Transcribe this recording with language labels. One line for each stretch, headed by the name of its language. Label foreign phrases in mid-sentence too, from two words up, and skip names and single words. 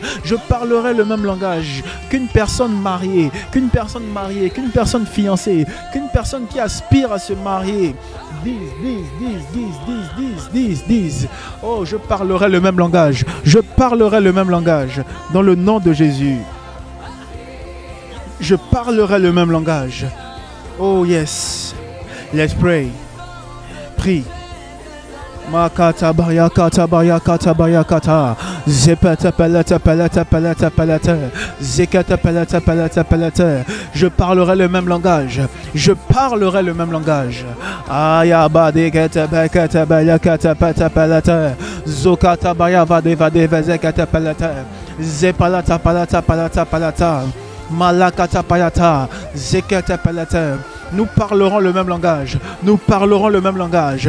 French: Je parlerai le même langage qu'une personne mariée, qu'une personne fiancée, qu'une personne qui aspire à se marier. Dis. Oh, je parlerai le même langage. Dans le nom de Jésus. Je parlerai le même langage.
English: Oh yes. Let's pray.
French: Prie. Makata baya kata baya kata baya kata. Zepete pelete pelete pelete pelete. Zekete pelete pelete pelete. Je parlerai le même langage. Je parlerai le même langage. Ayabade kete bekete baya kete pete pelete. Zokata baya vade vade vezekete pelete. Zepalata palata palata palata. Malakata payata. Zekete pelete. Nous parlerons le même langage. Nous parlerons le même langage.